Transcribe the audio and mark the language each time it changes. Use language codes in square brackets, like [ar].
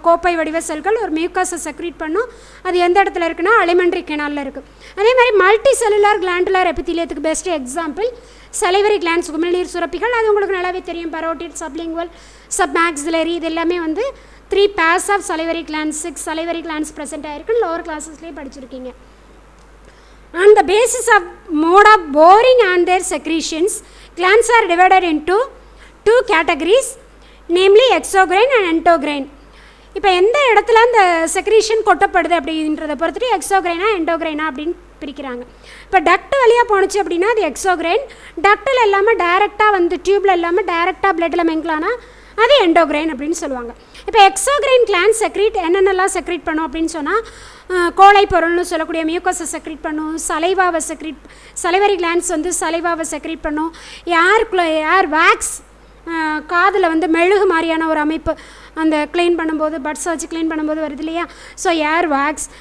[ta] கோப்பை வடிவ செல்கள் ஒரு மியூக்கஸை செக்ரீட் பண்ணும். அது எந்த இடத்துல இருக்குன்னா அலிமெண்ட்ரி கெனாலில் இருக்குது. அதே மாதிரி multi cellular glandular எபித்தீலியத்துக்கு best example salivary glands, உமிழ்நீர் சுரப்பிகள். அது உங்களுக்கு நல்லாவே தெரியும், பரோட்டிட், சப்லிங்குவல், சப்மாக்ஸிலரி, இது எல்லாமே வந்து 3 pairs of salivary glands, 6 salivary glands present ஆகிருக்குன்னு lower கிளாஸஸ்லேயே படிச்சிருக்கீங்க. [en] On the basis of mode of boring and their secretions, glands are divided into 2 categories, namely exocrine and endocrine. [ta] இப்போ எந்த இடத்துல அந்த செக்ரீஷன் கொட்டப்படுது அப்படின்றத பொறுத்துட்டு எக்ஸோக்ரைனா எண்டோக்ரைனா அப்படின்னு பிரிக்கிறாங்க. இப்போ டக்ட் வழியாக போணுச்சு அப்படின்னா அது எக்ஸோக்ரைன். டக்டில் இல்லாமல் டைரெக்டாக வந்து டியூப்பில் இல்லாமல் டைரெக்டாக பிளட்டில் மெங்கலானா அது எண்டோக்ரைன் அப்படின்னு சொல்லுவாங்க. இப்போ எக்ஸோக்ரைன் கிளாண்ட் செக்ரீட் என்னென்னலாம் செக்ரீட் பண்ணும் அப்படின்னு சொன்னால் கோழை பொருள்னு சொல்லக்கூடிய மியூக்கஸை செக்ரீட் பண்ணும், சலைவாவை சலைவரி கிளாண்ட்ஸ் வந்து சலைவாவை செக்ரீட் பண்ணும், ஏர் வேக்ஸ், காதில் வந்து மெழுகு மாதிரியான ஒரு அமைப்பு அந்த க்ளீன் பண்ணும்போது பட்ஸை வச்சு க்ளீன் பண்ணும்போது வருது இல்லையா, ஸோ ஏர் வேக்ஸ்.